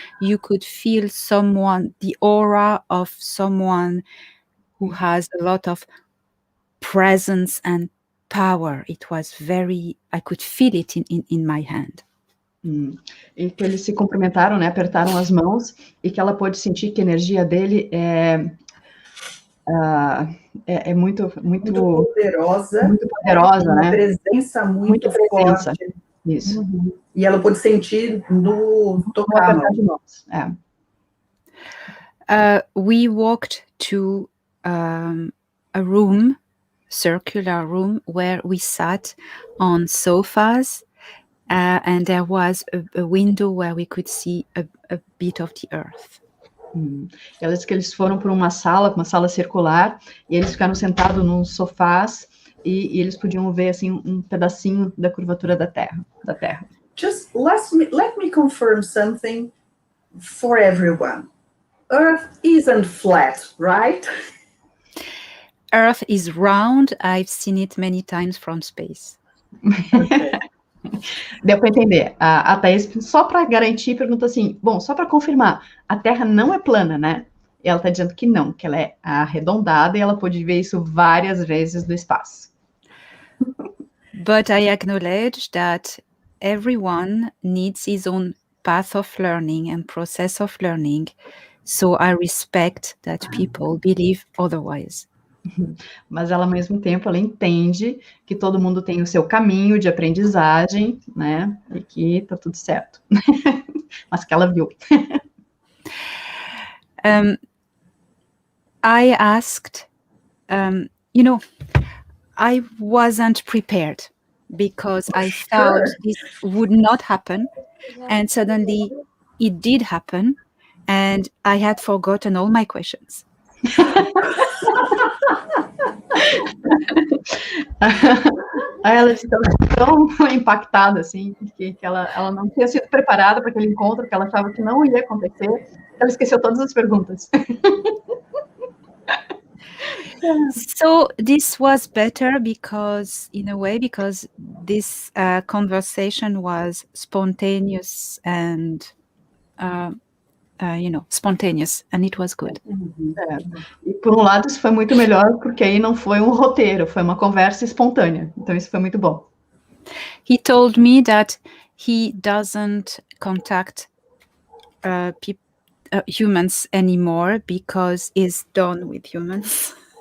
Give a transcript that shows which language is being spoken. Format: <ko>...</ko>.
<en>You could feel the aura of someone who has a lot of presence and power. It was I could feel it in my hand.</en> <pt>E que eles se cumprimentaram, né, apertaram as mãos, e que ela pôde sentir que a energia dele é muito poderosa. Muito poderosa, né? Uma presença muito forte. Isso. Uhum. E ela pôde sentir no tocar de mãos.</pt> <en>We walked to a room, circular room, where we sat on sofas. And there was a window where we could see a bit of the earth.</en> <pt>Ela disse que eles foram para uma sala circular, e eles ficaram sentados nos sofás, e eles podiam ver assim um pedacinho da curvatura da Terra.</pt> <en>Just let me confirm something for everyone. Earth isn't flat, right? Earth is round. I've seen it many times from space.</en> <pt>Okay. Deu para entender. A Thaís, só para garantir, pergunta assim, só para confirmar, a Terra não é plana, né? E ela está dizendo que não, que ela é arredondada, e ela pôde ver isso várias vezes do espaço.</pt> <en>But I acknowledge that everyone needs his own path of learning and process of learning, so I respect that people believe otherwise.</en> <pt>Mas ela, ao mesmo tempo, ela entende que todo mundo tem o seu caminho de aprendizagem, né? E que tá tudo certo. Mas que ela viu.</pt> <en>I asked, I wasn't prepared because I thought this would not happen. And suddenly it did happen. And I had forgotten all my questions.</en> <pt>Aí ela estava tão impactada, assim, que ela não tinha sido preparada para aquele encontro, que ela achava que não ia acontecer, ela esqueceu todas as perguntas.</pt> <en>So this was better because this conversation was spontaneous and spontaneous, and it was good.</en> <pt>E por um lado isso foi muito melhor, porque aí não foi um roteiro, foi uma conversa espontânea. Então isso foi muito bom.</pt> <en>He told me that he doesn't contact humans anymore because he's done with humans.</en>